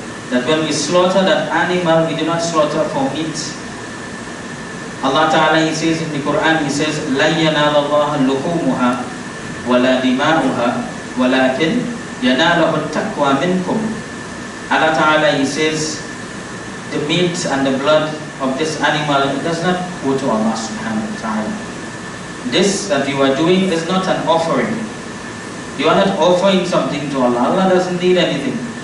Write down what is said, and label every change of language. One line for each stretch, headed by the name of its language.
English: That when we slaughter that animal, we do not slaughter for meat. Allah ta'ala, He says in the Quran, He says,
Arabic: لَن يَنَالَ اللَّهَ اللُّحُومُهَا وَلَا دِمَاؤُهَا وَلَكِنْ يَنَالَهُ التَّقْوَى مِنْكُمْ.
English: Allah ta'ala, He says, the meat and the blood of this animal, it does not go to Allah subhanahu wa ta'ala. This that you are doing is not an offering. You are not offering something to Allah. Allah doesn't need anything.